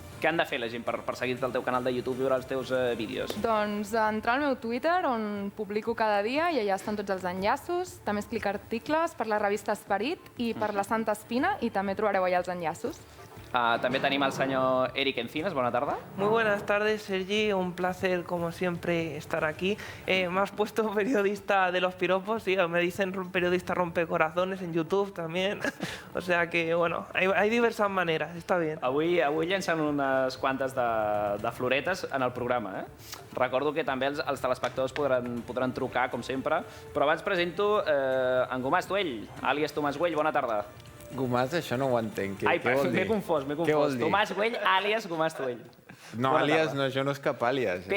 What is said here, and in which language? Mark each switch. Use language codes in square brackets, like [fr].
[ca] Què han de fer la gent per seguir-te al teu canal de YouTube i veure els teus vídeos? Doncs entrar al meu Twitter, on publico cada dia, i allà estan tots els enllaços. També explico articles per la revista Esperit i per la Santa Espina, i també trobareu allà els enllaços. També tenim el senyor Eric Encinas. Bona tarda. [es] Muy buenas tardes, Sergi. Un placer, como siempre, estar aquí. Me has puesto periodista de los piropos, sí, me dicen periodista rompecorazones en YouTube también. O sea que, bueno, hay diversas maneras, está bien. [ca] Avui llencen unes quantes de floretes en el programa. Recordo que també els telespectadors podran trucar, com sempre. Però abans presento en Gomàs Tuell, àlies Tomàs Güell. Bona tarda. Gomàs, això no ho entenc. Ai, m'he confós. Tomàs Güell, àlies Gomàs Tuell. No, àlies, no, això no és cap àlies.